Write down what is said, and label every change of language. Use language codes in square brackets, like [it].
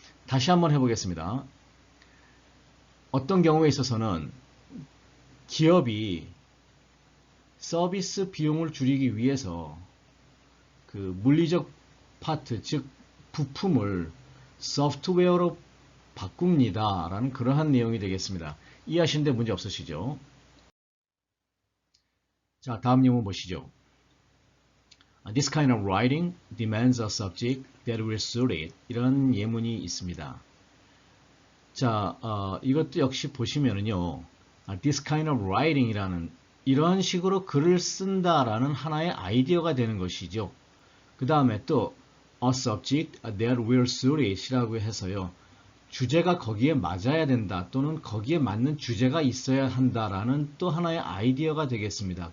[ko] 다시 한번 해보겠습니다. 어떤 경우에 있어서는 기업이 서비스 비용을 줄이기 위해서 물리적 파트, 즉 부품을 소프트웨어로 바꿉니다 라는 그러한 내용이 되겠습니다. 이해하시는데 문제 없으시죠? 자, 다음 예문 보시죠. [en] This kind of writing demands a subject that will suit it. [ko] 이런 예문이 있습니다. 자, 이것도 역시 보시면은요, [en] this kind of writing [ko] 이라는 이런 식으로 글을 쓴다라는 하나의 아이디어가 되는 것이죠. 그 다음에 또 [en] a subject that will suit it [ko] 이라고 해서요, 주제가 거기에 맞아야 된다 또는 거기에 맞는 주제가 있어야 한다라는 또 하나의 아이디어가 되겠습니다.